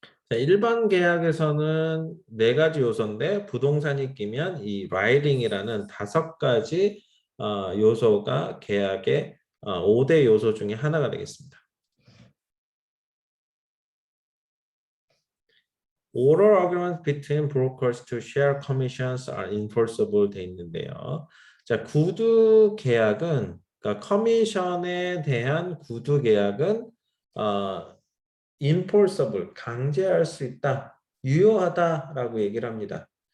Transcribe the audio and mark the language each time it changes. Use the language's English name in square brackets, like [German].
[Korean] 자, 일반 계약에서는 네 가지 요소인데 부동산이 끼면 이 라이딩이라는 다섯 가지 요소가 계약의 5대 요소 중에 하나가 되겠습니다. [English] Oral agreements between brokers to share commissions are enforceable [Korean] 돼 있는데요. 자, 구두 계약은 그러니까 커미션에 대한 구두 계약은 enforceable, 강제할 수 있다, 유효하다라고 얘기를 합니다.